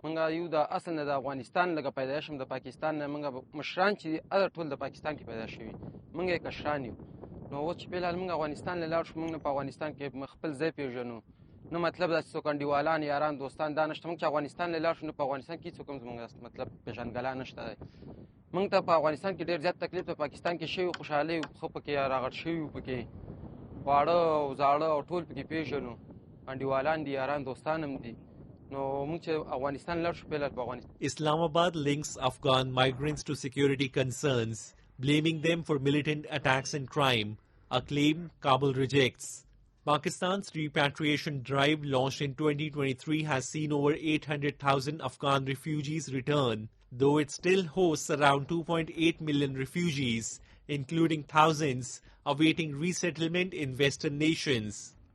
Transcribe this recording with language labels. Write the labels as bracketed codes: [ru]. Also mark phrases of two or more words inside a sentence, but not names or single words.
[ps] موږ یو د اصل نه د افغانستان لکه پیدا شم د پاکستان نه موږ مشران چې اده ټول د پاکستان کې پیدا شوي موږ یې کشران یو نو اوس چې فلحال موږ افغانستان له لاړ شو موږ نه په افغانستان کې خپل ځای پېژنو نه مطلب داسې څوک انډیوالان یاران دوستان دا نشته موږ چې افغانستان له لاړ شو نو په افغانستان کې څوک هم زموږ مطلب پېژندګلا نشته دی موږ ته په افغانستان کې ډېر زیات تکلیف په پاکستان کې شوي خوشحالۍ خو پکې راغټ شوي وو پکې خواړه او زاړه او ټول پکې پېژنو انډیوالان دي یاران دوستان هم دي [en] Islamabad links Afghan migrants to security concerns, blaming them for militant attacks and crime, a claim Kabul rejects. Pakistan's repatriation drive launched in 2023 has seen over 800,000 Afghan refugees return, though it still hosts around 2.8 million refugees, including thousands awaiting resettlement in Western nations.